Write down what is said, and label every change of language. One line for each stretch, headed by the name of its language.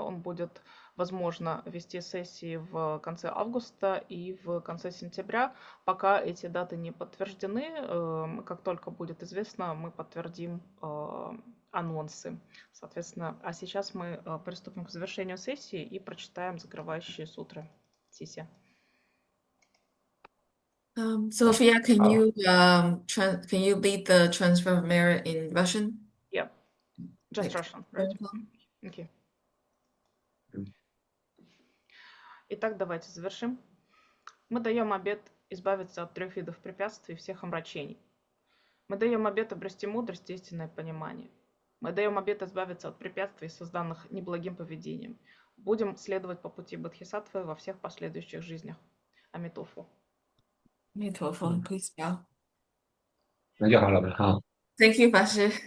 Russian: Он будет, возможно, вести сессии в конце августа и в конце сентября. Пока эти даты не подтверждены, как только будет известно, мы подтвердим анонсы. Соответственно, а сейчас мы приступим к завершению сессии и прочитаем закрывающие сутры. Сессия.
English: Sophia, can you lead the transfer of merit in Russian? Yeah, just Russian, right? Okay.
Russian: Итак, давайте завершим. Мы даем обет избавиться от 3 видов препятствий и всех омрачений. Мы даем обет обрести мудрость и истинное понимание. Мы даем обет избавиться от препятствий, созданных неблагим поведением. Будем следовать по пути Бодхисаттвы во всех последующих жизнях. Амитофо.
English: Амитофо, please bow.
Chinese: 那就好了嘛，哈。
English: Thank you, 法师。